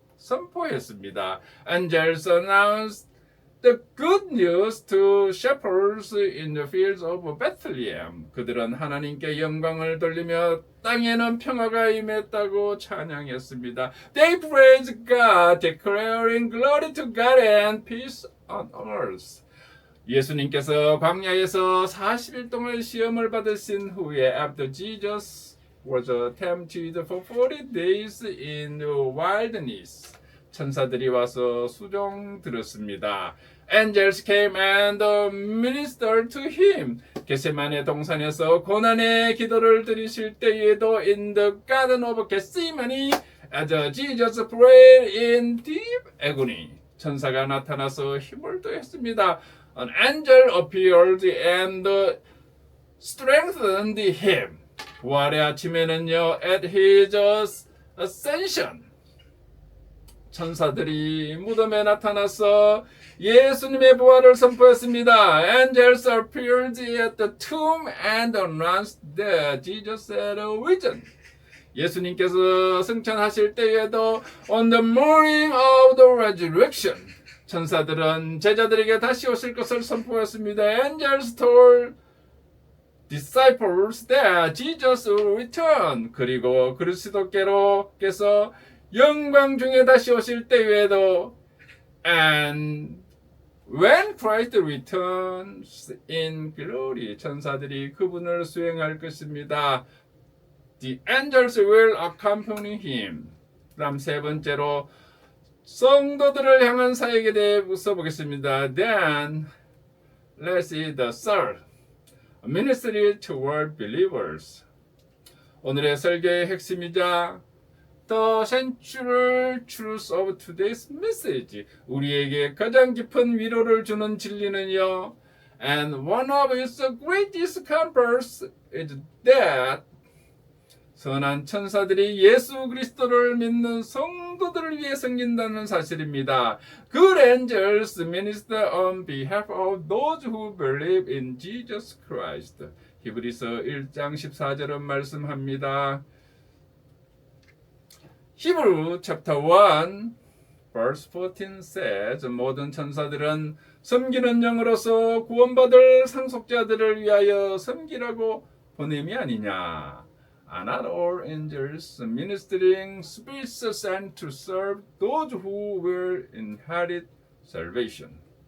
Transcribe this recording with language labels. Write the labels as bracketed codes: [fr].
[ko] 선포했습니다. [en] Angels announced the good news to shepherds in the fields of Bethlehem. [ko] 그들은 하나님께 영광을 돌리며 땅에는 평화가 임했다고 찬양했습니다. [en] They praised God, declaring glory to God and peace on earth. [ko] 예수님께서 광야에서 40일 동안 시험을 받으신 후에 [en] after Jesus was tempted for 40 days in the wilderness. [ko] 천사들이 와서 수종 들었습니다. [en] Angels came and ministered to him. [ko] 겟세마네 동산에서 고난의 기도를 드리실 때에도 [en] in the garden of Gethsemane as Jesus prayed in deep agony. [ko] 천사가 나타나서 힘을 더했습니다. [en] An angel appeared and strengthened him. [ko] 부활의 아침에는요, [en] at his ascension. [ko] 천사들이 무덤에 나타나서 예수님의 부활을 선포했습니다. [en] Angels appeared at the tomb and announced that Jesus had risen. [ko] 예수님께서 승천하실 때에도 [en] on the morning of the resurrection. [ko] 천사들은 제자들에게 다시 오실 것을 선포했습니다. [en] Angels told disciples that Jesus will return. [ko] 그리고 그리스도께서 영광 중에 다시 오실 때에도 [en] and when Christ returns in glory, [ko] 천사들이 그분을 수행할 것입니다. [en] The angels will accompany him. [ko] 그다음 세 번째로 성도들을 향한 사역에 대해서 보겠습니다. [en] Then let's see the third ministry toward believers. [ko] 오늘의 설교의 핵심이자 [en] The central truth of today's message. [ko] 우리에게 가장 깊은 위로를 주는 진리는요. [en] And one of its greatest comforts is that [ko] 선한 천사들이 예수 그리스도를 믿는 성도들을 위해 섬긴다는 사실입니다. [en] Good angels minister on behalf of those who believe in Jesus Christ. [ko] 히브리서 1장 14절은 말씀합니다. [en] Hebrew chapter 1 verse 14 says [ko] 모든 천사들은 섬기는 영으로서 구원받을 상속자들을 위하여 섬기라고 보냄이 아니냐. [en] Are not all angels ministering spirits sent to serve those who will inherit salvation.